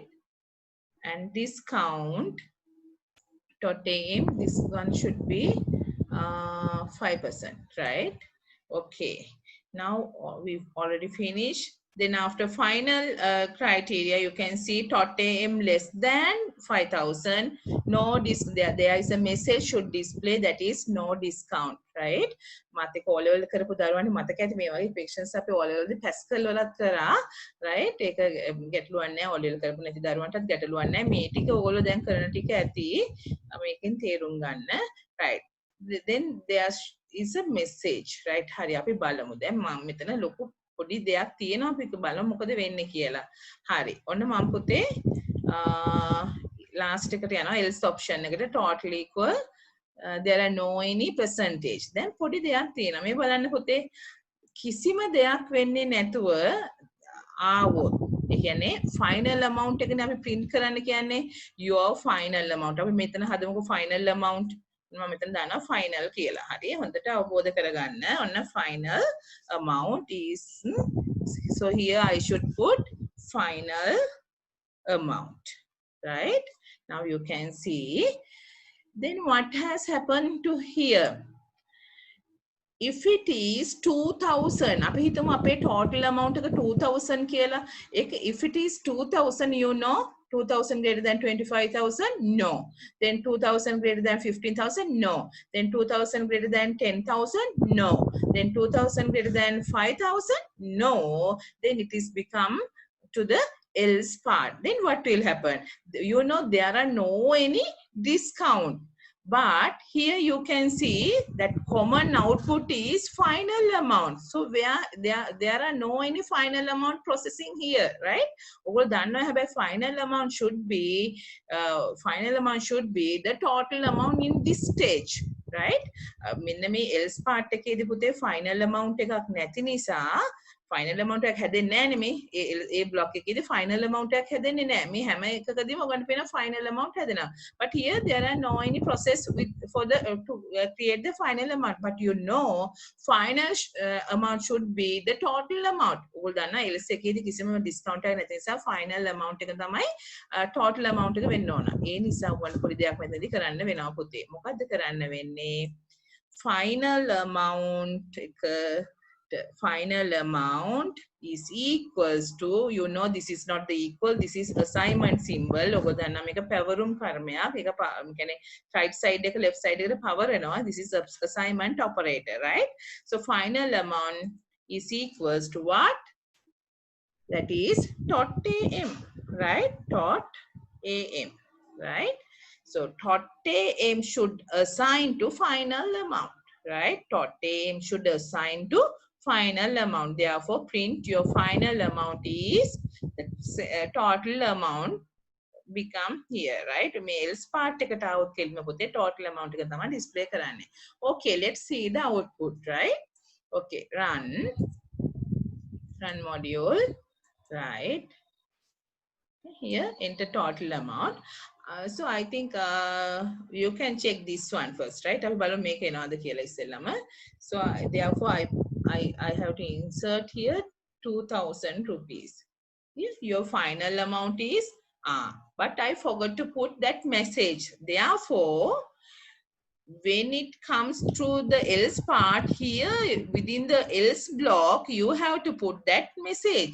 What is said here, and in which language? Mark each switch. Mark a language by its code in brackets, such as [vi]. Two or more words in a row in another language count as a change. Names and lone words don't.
[en] And discount dot AM, this one should be 5%, right? Okay, now we've already finished. Then after final criteria, you can see tot AM less than 5,000. No there is a message should display, that is no discount, right? [si] මතක O level කරපු දරුවන්ට මතක ඇති මේ වගේ questions අපි O level දී Pascal වලත් කරා, right? ඒක ගැටලුවක් නැහැ. O level කරපු නැති දරුවන්ටත් ගැටලුවක් නැහැ. මේ ටික ඕගොල්ලෝ දැන් කරන ටික ඇති. මේකෙන් තේරුම් ගන්න, right? [en] Then there is a message, right? [si] හරි අපි බලමු. දැන් මම මෙතන ලොකු පොඩි දෙයක් තියෙනවා අපි බලමු මොකද වෙන්නේ කියලා. හරි. ඔන්න මම පුතේ last එකට යනවා [en] else option [si] එකට [en] total equal there are no any percentage. [si] දැන් පොඩි දෙයක් තියෙනවා. මේ බලන්න පුතේ කිසිම දෙයක් වෙන්නේ නැතුව ආවොත් ඒ කියන්නේ [en] final amount [si] එකනේ අපි print කරන්න කියන්නේ [en] your final amount. [si] අපි මෙතන හදමුකෝ [en] final amount. [si] මම මෙතන දානවා final කියලා. හරි හොඳට අවබෝධ කරගන්න. [en] ඔන්න final amount is, so here I should put final amount, right? Now you can see. Then what has happened to here? If it is 2,000, [si] අපි හිතමු අපේ [en] total amount [si] එක 2,000 කියලා. [en] ඒක if it is 2,000, you know 2,000 greater than 25,000? No. Then 2,000 greater than 15,000? No. Then 2,000 greater than 10,000? No. Then 2,000 greater than 5,000? No. Then it is become to the else part. Then what will happen? You know there are no any discount. But here you can see that common output is final amount. So where there are no any final amount processing here, right? [si] ඔයගොල්ලෝ දන්නවා හැබැයි [en] final amount should be the total amount in this stage, right? [si] මෙන්න මේ [en] else part [si] එකේදී පුතේ [en] final amount [si] එකක් නැති නිසා [en] final amount [si] එකක් හැදෙන්නේ නැහැ නේ. මේ ඒ block එකේදී [en] final amount [si] එකක් හැදෙන්නේ නැහැ. මේ හැම එකකදීම ඔයගොල්ලන්ට පේන [en] final amount [si] හැදෙනවා. [en] But here there are no any process for the to create the final amount. But you know final amount should be the total amount. [si] ඔයගොල්ලෝ දන්නා else එකේදී කිසිම discount එකක් නැති නිසා [en] final amount [si] එක තමයි [en] total amount [si] එක වෙන්න ඕන. ඒ නිසා ඔයගොල්ලන්ට පොඩි දෙයක් මෙතනදී කරන්න වෙනවා පුතේ. මොකද්ද කරන්න වෙන්නේ? [en] Final amount එක final amount is equals to, you know this is not the equal, this is assignment symbol. [si] ඔබ දන්නා මේක පැවරුම් කර්මයක්. ඒක කියන්නේ [en] right side [si] එක [en] left side [si] එකට power එනවා. [en] This is assignment operator, right? So final amount is equals to what? That is tot AM, right? Tot AM, right? So tot AM should assign to final amount, right? Totem should assign to final amount. Therefore, print your final amount is the total amount become here, right? Males part [si] එකට આવුත් කෙලිම පුතේ [en] total amount [si] එක තමයි display කරන්නේ. [en] Okay, let's see the output, right? Okay, run module, right? Here enter total amount. So I think you can check this one first, right? [si] අපි බලමු මේක එනවාද කියලා ඉස්සෙල්ලම. [en] So therefore I have to insert here 2000 rupees. If your final amount is but I forgot to put that message. Therefore, when it comes to the else part here within the else block, you have to put that message.